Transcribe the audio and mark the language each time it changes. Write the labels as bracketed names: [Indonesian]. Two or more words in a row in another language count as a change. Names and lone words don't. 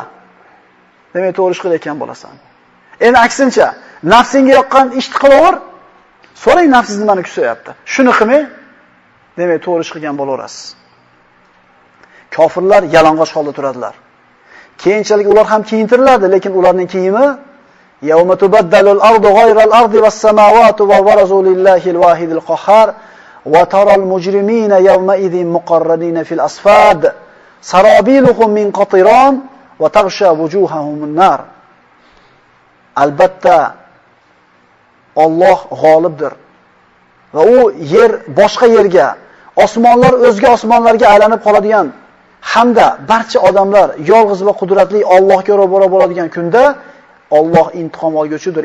[Uzbek] Demak, to'g'ri ish qilayotgan bo'lasan. Endi aksincha, nafsingga yoqqan ishni qilaver. So'rang nafsingiz nimani kutayapti. Shuni qilmay, demak, to'g'ri ish qilgan bo'laverasiz. Kofirlar yalang'och holda turadilar. Keyinchalik ular ham kiyintiriladi, lekin ularning kiyimi [Arabic] يوم تبدل الأرض غير الأرض والسماوات وبرزوا لله الواحد القهار وترى المجرمين يومئذ مقرنين في الأصفاد سرابيلهم من قطران وتغشى وجوههم النار. [Uzbek] Albatta Alloh g'olibdir. Va u yer boshqa yerga, osmonlar o'zga osmonlarga aylanib qoladigan hamda barcha odamlar yolg'iz va qudratli Allohga ro'baro bo'ladigan kunda Alloh intiqom olguchidir.